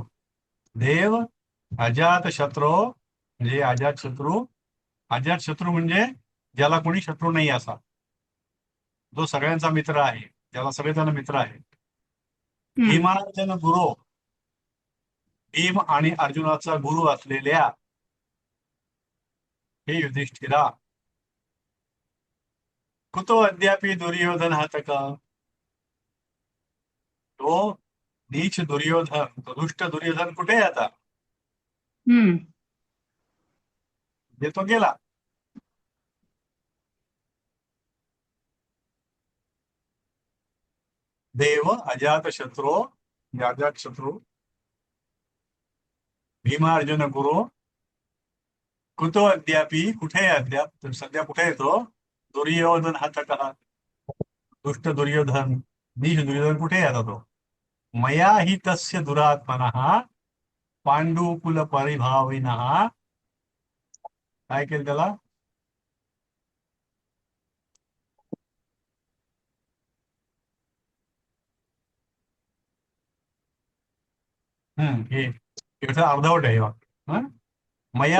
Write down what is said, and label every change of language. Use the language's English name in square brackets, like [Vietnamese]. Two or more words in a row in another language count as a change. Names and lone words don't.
[Marathi] देव, अजात शत्रू म्हणजे अजात शत्रू म्हणजे ज्याला कोणी शत्रू नाही असा, जो सगळ्यांचा मित्र आहे, ज्याला सगळेजण मित्र आहेत. हम्म. भीमार्जन गुरु, भीम आणि अर्जुनाचा गुरु असलेल्या हे युधिष्ठिरा. [Sanskrit] कुतो अद्यापि दुर्योधन हतक. [Marathi] तो नीच दुर्योधन, तो दुष्ट दुर्योधन कुठे आहे आता? हम्म. जे तो गेला. [Sanskrit] देव अजात शत्रू भीमार्जुन गुरु कुतो अद्यापि, [Marathi] कुठे आहे अद्याप? तर सध्या कुठे येतो? दुर्योधन हतक, दुष्ट दुर्योधन, नीच दुर्योधन कुठे आहे आता तो? [Sanskrit] मया हि तस्य दुरात्मनः पांडुकुल परिभाविनः. [Marathi] काय केलं त्याला? हे इथं अर्धवट आहे वाक्य. मया